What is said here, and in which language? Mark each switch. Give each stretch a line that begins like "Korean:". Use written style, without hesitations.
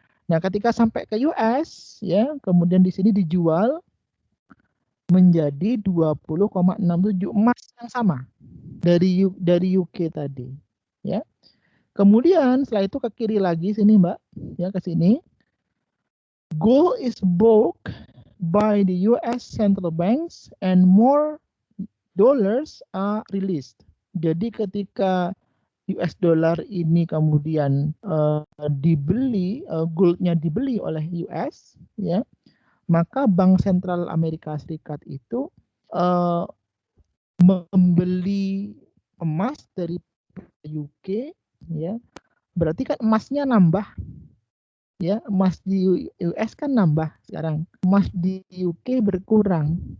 Indonesian: Nah, ketika sampai ke US, ya, kemudian di sini dijual menjadi 20,67 emas yang sama dari UK tadi, ya. Kemudian setelah itu ke kiri lagi sini, Mbak, ya, ke sini.
English: Gold is bought by the US central banks and more dollars are released.
Indonesian: Jadi ketika US dollar ini kemudian dibeli, goldnya dibeli oleh US, ya, maka Bank Sentral Amerika Serikat itu membeli emas dari UK, ya, berarti kan emasnya nambah, ya, emas di US kan nambah sekarang, emas di UK berkurang,